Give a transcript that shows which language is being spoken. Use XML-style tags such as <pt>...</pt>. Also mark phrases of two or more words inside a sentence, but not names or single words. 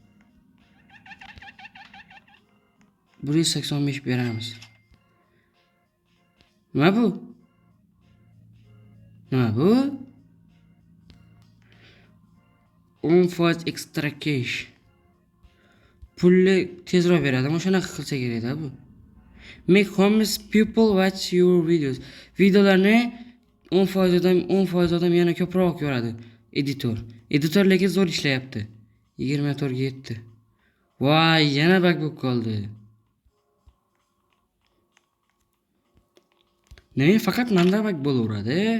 <uz>185 beramiz. Nima bu? Nima bu?</uz> <en>10% extra cash.</en> <uz>Pulni tezroq beradi. Mana shunaqa qilsa kerak-da bu.</uz> <en>Make homeless people watch your videos.</en> <uz>Videolarni 10% odam yana ko'proq ko'radi. Editor lekin zo'r ishlayapti. 24 ga yetdi. Voy, yana bug bo'lib qoldi. Nima faqat menda bug bo'laveradi?</uz>